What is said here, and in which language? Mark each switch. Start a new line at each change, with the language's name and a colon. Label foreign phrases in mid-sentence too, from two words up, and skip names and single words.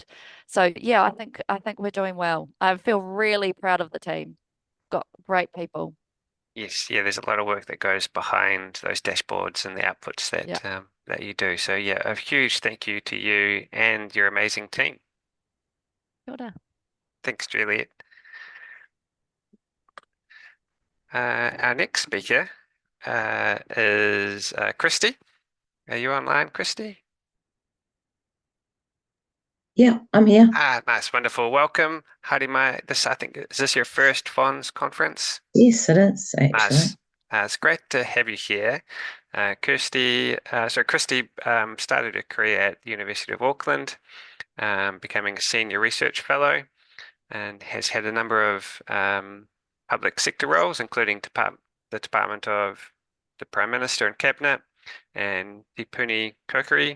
English: So yeah, I think we're doing well. I feel really proud of the team. Got great people. Yes, yeah, there's a lot of work that goes behind those dashboards and the outputs that Yeah. that you do. So yeah, a huge thank you to you and your amazing team.
Māori: Kia ora.
English: Thanks, Juliet. Our next speaker is Christie. Are you online, Christie? Yeah, I'm here. Nice, wonderful. Welcome.
Māori: Haere mai.
English: I think, is this your first PHONZ conference? Yes, it is actually. Nice. It's great to have you here. Christie started her career at the University of Auckland, becoming a senior research fellow, and has had a number of public sector roles, including the Department of the Prime Minister and Cabinet, and Te Puni Kokiri.